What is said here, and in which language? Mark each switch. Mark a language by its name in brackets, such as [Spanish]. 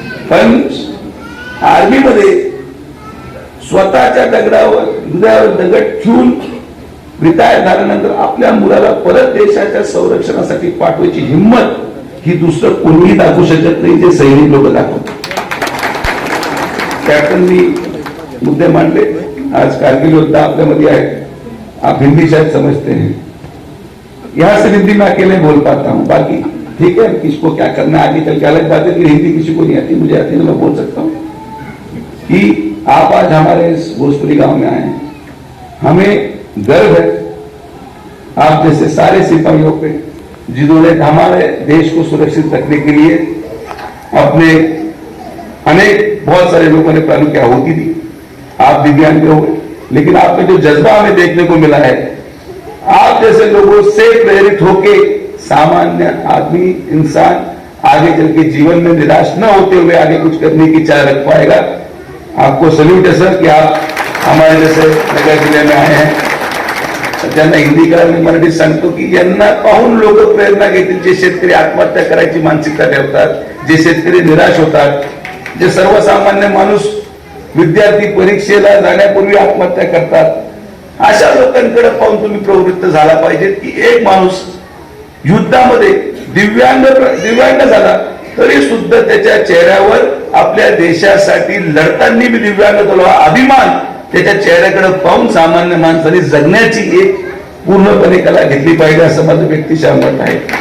[Marathi] पण आर्मीमध्ये स्वतःच्या दगडावर हृदयावर दगड ठेवून रिटायर झाल्यानंतर आपल्या मुलाला परत देशाच्या संरक्षणासाठी पाठवायची हिंमत ही दुसरं कोणीही दाखवू शकत नाही जे सैनिक लोक दाखवतात. त्यातून मी मुद्दे मांडले. आज कारगिल योद्धा आपल्यामध्ये आहे. [Hindi] आप हिंदी शायद समझते हैं. यहाँ से हिंदी में अकेले बोल पाता हूँ. बाकी ठीक है किसको क्या करना है आगे चल के अलग बात है कि हिंदी किसी को नहीं आती मुझे आती तो मैं बोल सकता हूँ कि आप आज हमारे इस भोजपुरी गांव में आए हैं. हमें गर्व है आप जैसे सारे सिपाहियों पे जिन्होंने हमारे देश को सुरक्षित रखने के लिए अपने अनेक बहुत सारे लोगों ने प्राणों की आहुति दी. आप दिव्यांग भी हो गए लेकिन आप में जो जज्बा हमें देखने को मिला है आप जैसे लोगों से प्रेरित होके सामान्य आदमी इंसान आगे चल के जीवन में निराश न होते हुए आगे कुछ करने की चाह रख पाएगा. आपको सल्यूट है सर कि आप हमारे जैसे नगर जिले में आए हैं. [Marathi] ज्यांना हिंदी कळा मी मराठीत सांगतो की यांना पाहून लोक प्रेरणा घेतील जे शेतकरी आत्महत्या करायची मानसिकता ठेवतात जे शेतकरी निराश होतात जे सर्वसामान्य माणूस विद्यार्थी परीक्षेला जाण्यापूर्वी आत्महत्या करतात. अशा लोकांकडे पाहून तुम्ही प्रवृत्त झाला पाहिजे की एक माणूस युद्धामध्ये दिव्यांग झाला तरी सुद्धा त्याच्या चेहऱ्यावर आपल्या देशासाठी लढताना मी दिव्यांग झालो हा अभिमान त्याच्या चेहऱ्याकडे पाहून सामान्य माणसाने जगण्याची एक पूर्णपणे कला घेतली पाहिजे असं माझं व्यक्तिशः मत आहे.